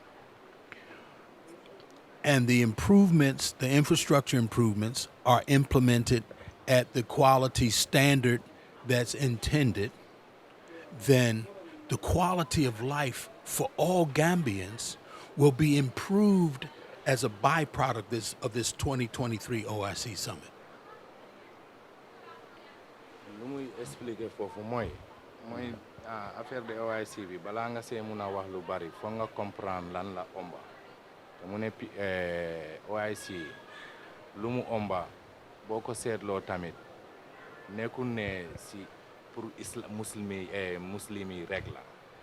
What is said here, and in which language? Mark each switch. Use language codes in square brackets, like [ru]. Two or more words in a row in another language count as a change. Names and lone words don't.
[en] and the improvements, the infrastructure improvements are implemented at the quality standard that's intended, then the quality of life for all Gambians will be improved as a byproduct of this 2023 OIC Summit. [wo] lu muy expliquer foofu mooy [fr] affaire de [wo] OIC bi balaa nga see mun a wax lu bari foog nga comprendre lan la omba te mu ne OIC lu mu omba boo ko seetloo tamit nekkul ne si pour muslimi rek la